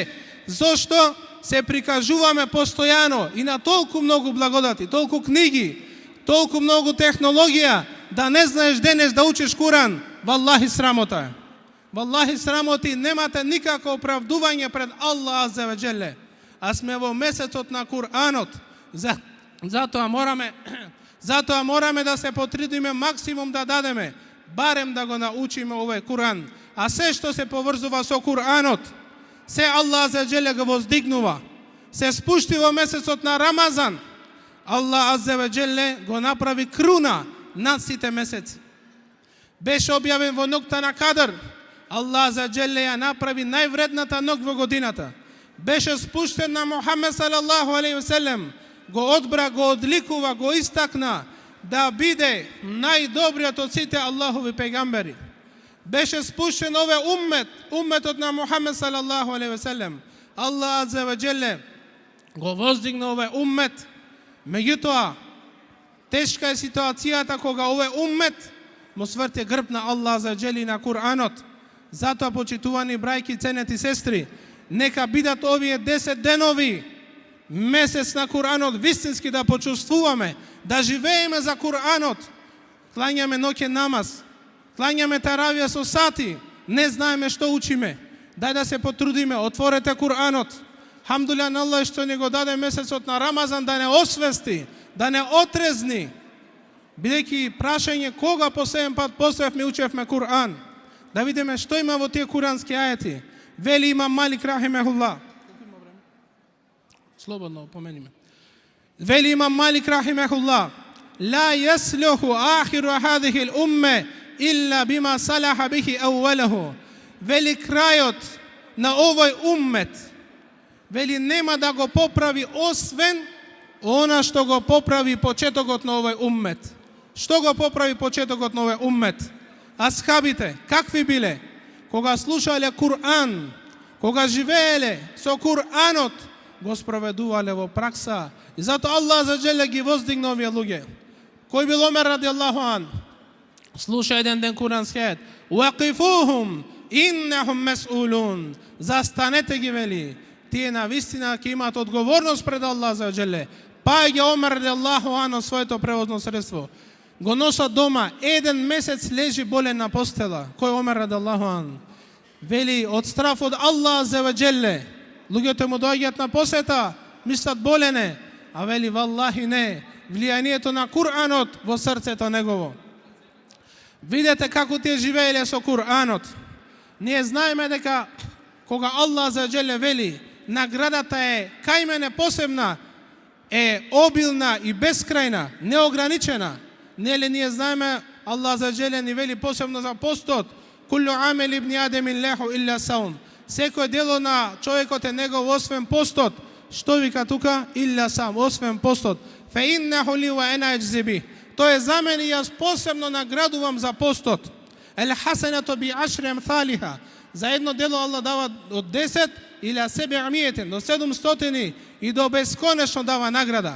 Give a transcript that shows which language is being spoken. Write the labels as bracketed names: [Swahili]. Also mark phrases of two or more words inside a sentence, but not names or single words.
[Macedonian] Зошто се прикажуваме постојано и на толку многу благодати, толку книги, толку многу технологија, да не знаеш денес да учиш Куран? Валлахи срамота е. Валлахи срамоти, немате никако оправдување пред Аллах [Arabic] عز وجل. [Macedonian] А сме во месецот на Кур'анот. Затоа мораме да се потрудиме максимум да дадеме, барем да го научиме овој Кур'ан. А се што се поврзува со Кур'анот, се Аллах [Arabic] عز وجل [Macedonian] го воздигнува. Се спушти во месецот на Рамазан. Аллах [Arabic] عز وجل [Macedonian] го направи круна над сите месеци. Беше објавен во ноќта на Кадр. Аллах [Arabic] عز وجل [Macedonian] ја направи највредната ноќ во годината. Беше спуштен на Мухамед [Arabic] صلى الله عليه وسلم. [Macedonian] Го одбра, го одликува, го истакна да биде најдобриот од сите Аллахови пегамбери. Беше спуштен овој уммет, умметот на Мухамед [Arabic] صلى الله عليه وسلم. [Macedonian] Аллах [Arabic] عز وجل [Macedonian] го воздигна овој уммет. Меѓутоа, тешка е ситуацијата кога овој уммет му сврте грб на Аллах [Arabic] عز وجل [Macedonian] и на Кур'анот. Затоа, почитувани брајки, ценети сестри, нека бидат овие 10 денови месец на Кур'анот вистински да почувствуваме, да живееме за Кур'анот. Клањаме ноќен намаз, клањаме таравија со сати, не знаеме што учиме. Дај да се потрудиме, отворете Кур'анот. Хамдулилlah на Аллах што ни го даде месецот на Рамазан да не освести, да не отрезни. Бидејќи прашање кога последен пат поставивме и учевме Кур'ан. Да видиме што има во тие курански ајети. Вели имам Малик рахимехуллах. Слободно помениме. [Arabic] Вели имам Малик رحمه الله: لا يصلح آخر هذه الأمة إلا بما صلح به أولها. [Macedonian] Вели крајот на овој уммет, вели нема да го поправи освен она што го поправи почетокот на овој уммет. Што го поправи почетокот на овој уммет? Асхабите, какви биле? Кога слушале Кур'ан, кога живееле со Кур'анот, го спроведувале во пракса. И затоа Аллах [Arabic] عز وجل [Macedonian] ги воздигна овие луѓе. Кој бил Омер [Arabic] رضي الله عنه? [Macedonian] Слуша еден ден курански ајет: [Arabic] "وقفوهم إنهم مسؤولون." [Macedonian] Застанете ги, вели. Тие на вистина ќе имаат одговорност пред Аллах [Arabic] عز وجل. [Macedonian] Паѓа Омер [Arabic] رضي الله عنه [Macedonian] од своето превозно средство. Го носат дома, еден месец лежи болен на постела. Кој Омер [Arabic] رضي الله عنه? [Macedonian] Вели од страф од Аллах [Arabic] عز وجل. [Macedonian] Луѓето му доаѓаат на посета, мислат болене, а вели валлахи не, влијанието на Кур'анот во срцето негово. Видете како тие живееле со Кур'анот. Ние знаеме дека кога Аллах [Arabic] عز وجل [Macedonian] вели наградата е кај мене посебна, е обилна и бескрајна, неограничена. Нели ние знаеме Аллах [Arabic] عز وجل [Macedonian] ни вели посебно за постот: [Arabic] "كل عمل ابن آدم له إلا الصوم." [Macedonian] Секој дело на човекот е негов освен постот. Што вика тука? [Arabic] إلا الصوم, [Macedonian] освен постот. [Arabic] فإنه لي وأنا أجزي. [Macedonian] Тоа е за мене и јас посебно наградувам за постот. [Arabic] الحسنة بعشر أمثالها. [Macedonian] За едно дело Аллах дава од 10 или [Arabic] سبع مئة, [Macedonian] до 700 и до бесконечно дава награда.